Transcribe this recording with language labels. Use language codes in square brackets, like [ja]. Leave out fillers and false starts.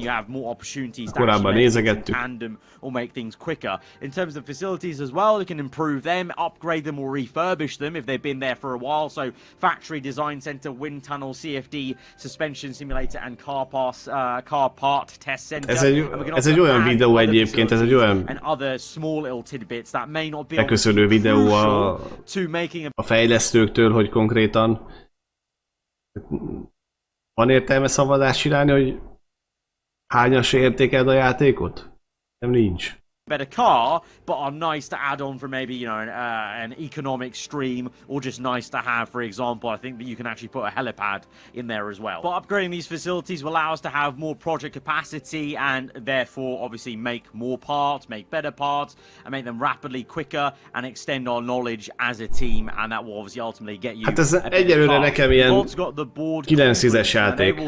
[en] You have more opportunities to [hu] korábban nézegettük. [en] Tandem or make things quicker. In terms of facilities as well, you can improve them, upgrade them or refurbish them if they've been there for a while. So factory design center, wind tunnel, CFD, suspension simulator and car part test center. [hu] Ez egy olyan videó egyébként, ez egy olyan [en] and other small little tidbits that may not be [hu] megköszönő videó a fejlesztőktől, hogy konkrétan van értelme szavazást csinálni, hogy hányas értékeld a játékot? Nem nincs. [en] Better car, but are nice to add on for maybe, you know, an economic stream, or just nice to have, for example. I think that you can actually put a helipad in there as well. But upgrading these facilities will allow us to have more project capacity and therefore obviously make more parts, make better parts, and make them rapidly quicker and extend our knowledge as a team, and that will obviously ultimately get you. [hu] Hát ez egyelőre nekem ilyen 9-10-es játék.